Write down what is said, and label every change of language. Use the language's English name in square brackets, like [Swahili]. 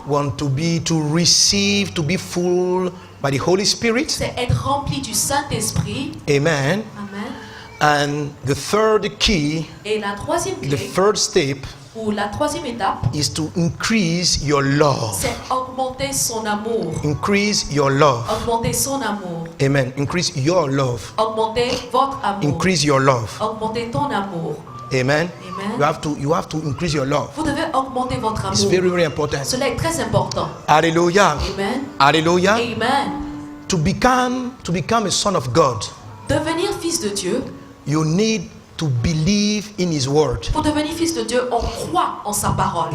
[English] want to receive, to be full by the Holy Spirit. [French] c'est être rempli du Saint-Esprit. [English] Amen. [French] Amen. [English] And the third key, [French] Et la troisième [English] the [French] clé, [English] third step, [French] ou la troisième étape, [English] is to increase your love. [French] c'est augmenter son amour. [English] Increase your love. [French] Augmenter son amour. [English] Amen. Increase your love. [French] Augmenter votre amour. [English] Increase your love. [French] Augmenter ton amour. [English] Amen. [French] Amen. [English] You have to increase your love. [French] Vous devez augmenter votre [English] It's [French] amour. [English] very, very important. [French] Cela est très important. [English] Hallelujah. [French] Amen. [English] Hallelujah. [French] Amen. [English] To become a son of God, [French] Devenir fils de Dieu, [English] you need to believe in His word. [French] pour devenir fils de Dieu, on croit en sa parole.